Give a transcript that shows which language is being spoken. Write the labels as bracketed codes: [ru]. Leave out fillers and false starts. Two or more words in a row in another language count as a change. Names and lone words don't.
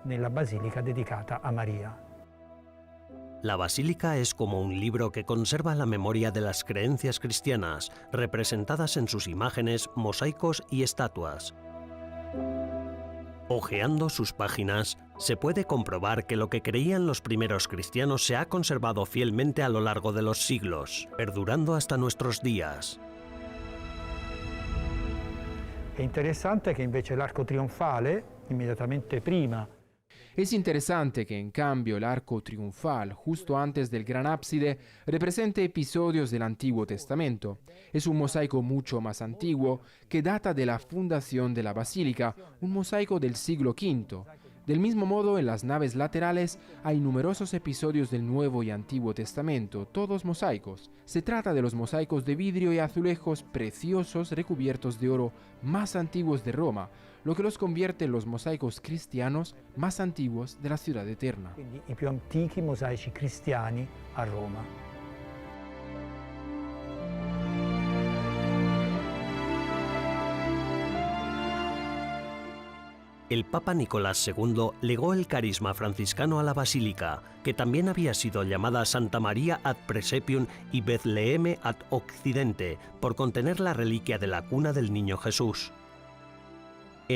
[es] La basílica es como un libro que conserva la memoria de las creencias cristianas, representadas en sus imágenes, mosaicos y estatuas. Hojeando sus páginas, se puede comprobar que lo que creían los primeros cristianos se ha conservado fielmente a lo largo de los siglos, perdurando hasta nuestros días. [it] È interessante che invece l'arco trionfale, immediatamente prima. [es] Es interesante que en cambio el arco triunfal, justo antes del gran ábside, represente episodios del Antiguo Testamento. Es un mosaico mucho más antiguo que data de la fundación de la basílica, un mosaico del siglo V. Del mismo modo, en las naves laterales hay numerosos episodios del Nuevo y Antiguo Testamento, todos mosaicos. Se trata de los mosaicos de vidrio y azulejos preciosos recubiertos de oro más antiguos de Roma, lo que los convierte en los mosaicos cristianos más antiguos de la ciudad eterna. [it] Quindi i più antichi mosaici cristiani a Roma. [es] El Papa Nicolás II legó el carisma franciscano a la basílica, que también había sido llamada Santa María ad Presepium y Betleheme ad Occidente, por contener la reliquia de la cuna del niño Jesús.